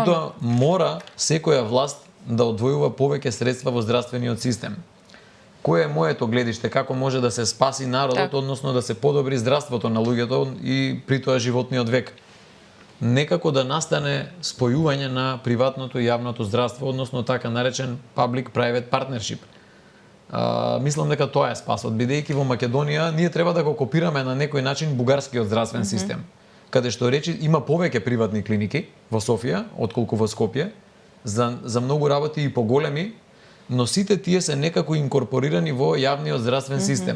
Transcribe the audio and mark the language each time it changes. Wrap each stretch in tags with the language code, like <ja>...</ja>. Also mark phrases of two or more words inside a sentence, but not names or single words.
<mk>Меѓутоа мора секоја власт да одвојува повеќе средства во здравствениот систем. Кое е моето гледиште, како може да се спаси народот, односно да се подобри здравството на луѓето и при тоа животниот век? Некако да настане спојување на приватното и јавното здравство, односно така наречен</mk> <en>public-private partnership.</en> <mk>Мислам дека тоа е спасот, бидејќи во Македонија ние треба да го копираме на некој начин бугарскиот здравствен систем, каде што речи има повеќе приватни клиники во Софија отколку во Скопје, за многу работи и поголеми, но сите тие се некако инкорпорирани во јавниот здравствен систем.</mk>